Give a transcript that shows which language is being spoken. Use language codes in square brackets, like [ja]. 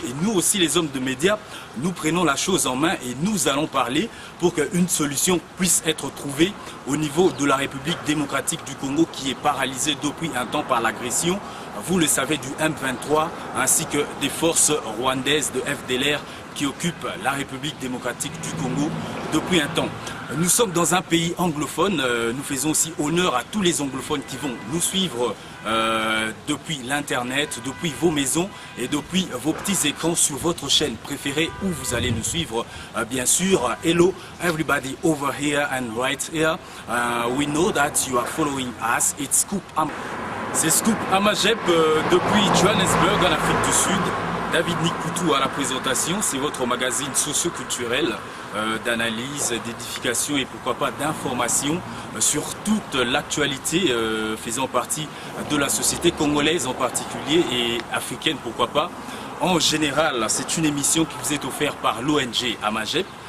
[fr] Et nous aussi, les hommes de médias, nous prenons la chose en main et nous allons parler pour qu'une solution puisse être trouvée au niveau de la République démocratique du Congo qui est paralysée depuis un temps par l'agression, vous le savez, du M23 ainsi que des forces rwandaises de FDLR qui occupent la République démocratique du Congo depuis un temps. Nous sommes dans un pays anglophone, nous faisons aussi honneur à tous les anglophones qui vont nous suivre depuis l'internet, depuis vos maisons et depuis vos petits écrans sur votre chaîne préférée où vous allez nous suivre bien sûr. [en] Hello everybody over here and right here. We know that you are following us. It's Scoop. [fr] C'est Scoop Amajep depuis Johannesburg en Afrique du Sud. David Nikoutou à la présentation, c'est votre magazine socio-culturel d'analyse, d'édification et pourquoi pas d'information sur toute l'actualité faisant partie de la société congolaise en particulier et africaine pourquoi pas. En général, c'est une émission qui vous est offerte par l'ONG Amajep.